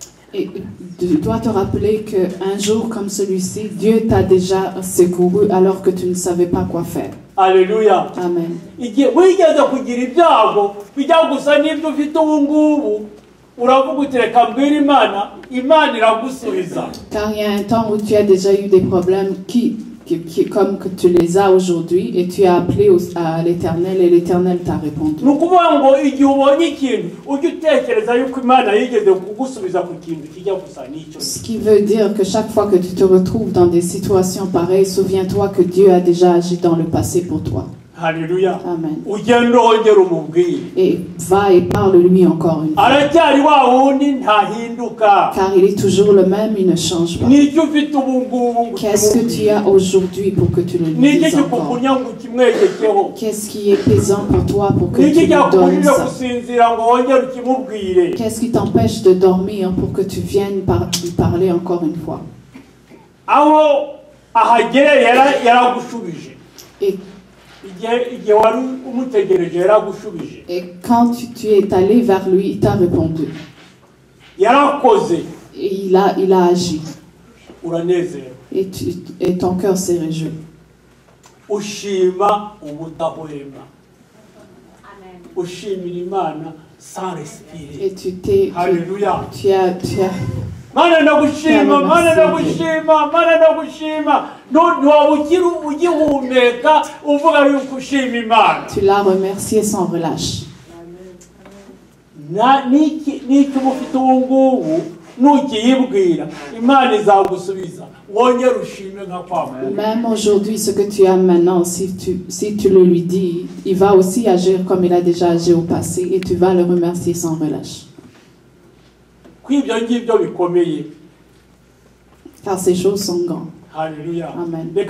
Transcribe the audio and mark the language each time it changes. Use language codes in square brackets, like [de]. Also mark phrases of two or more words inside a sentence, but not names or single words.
[fr] Et tu dois te rappeler qu'un jour comme celui-ci, Dieu t'a déjà secouru alors que tu ne savais pas quoi faire. Haleluya. Amen. [rw] Igihe wigeze kugira ibyago bijya gusa n'ibyo ufite ubu ngubu uravuga uti reka mbwira Imana iragusubiza. [fr] Car il y a un temps où tu as déjà eu des problèmes comme que tu les as aujourd'hui et tu as appelé à l'Éternel et l'Éternel t'a répondu. [rw] Ni ukuvuga ngo igihe ubonye ikintu ujye utekereza yuko Imana yigeze kugusubiza ku kintu kijya gusa n'icyo. [fr] Ce qui veut dire que chaque fois que tu te retrouves dans des situations pareilles, souviens-toi que Dieu a déjà agi dans le passé pour toi. Haleluya. Amen. [rw] Ugende wongere umubwire. [fr] Et va et parle-lui encore une fois. [rw] Aracyari wa wundi ntahinduka. [fr] Car il est toujours le même, il ne change pas. [rw] N'icyo ufite ubu ngubu. [fr] Qu'est-ce que tu as aujourd'hui pour que tu le [rw] N'iki [fr] dises encore? [rw] kikukunya ngo ukimwegekeho. [fr] Qu'est-ce qui est pesant pour toi pour que tu [rw] N'iki [fr] lui donnes [rw] cyakubujije [fr] ça? [rw] gusinzira ngo wongere ukimubwire. [fr] Qu'est-ce qui t'empêche de dormir pour que tu viennes lui parler encore une fois? [rw] Aho ahagere yaragushubije. [fr] Et quand tu es allé vers lui, il t'a répondu. Et il a agi. Et ton cœur s'est réjoui. Et tu as [rw] Mana nagushima, mana nagushima, mana nagushima. Ugihumeka uvuga yuko ushima Imana. [fr] Tu l'as remercié sans relâche. [rw] Niki mufite ubu ngubu nukiyibwira Imana izagusubiza wongere ushime nka kwa Mungu. [fr] Même aujourd'hui, ce que tu as maintenant, si tu le lui dis, il va aussi agir comme il a déjà agi au passé et tu vas le remercier sans relâche. Car ces choses sont grandes. Alléluia. Amen.